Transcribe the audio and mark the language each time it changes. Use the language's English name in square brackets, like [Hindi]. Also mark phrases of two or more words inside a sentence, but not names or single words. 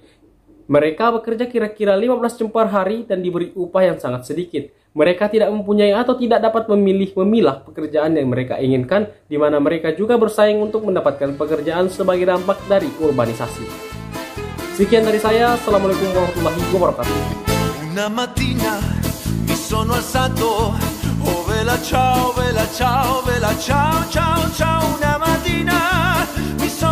[Indonesian] Mereka bekerja kira-kira 15 jam per hari dan diberi upah yang sangat sedikit. Mereka tidak mempunyai atau tidak dapat memilah pekerjaan yang mereka inginkan, di mana mereka juga bersaing untuk mendapatkan pekerjaan sebagai dampak dari urbanisasi. Sekian dari saya, [Arabic] السلام عليكم ورحمة الله وبركاته. [Italian] Una mattina mi sono alzato, oh vela ciao, vela ciao, vela ciao, ciao, ciao, una mattina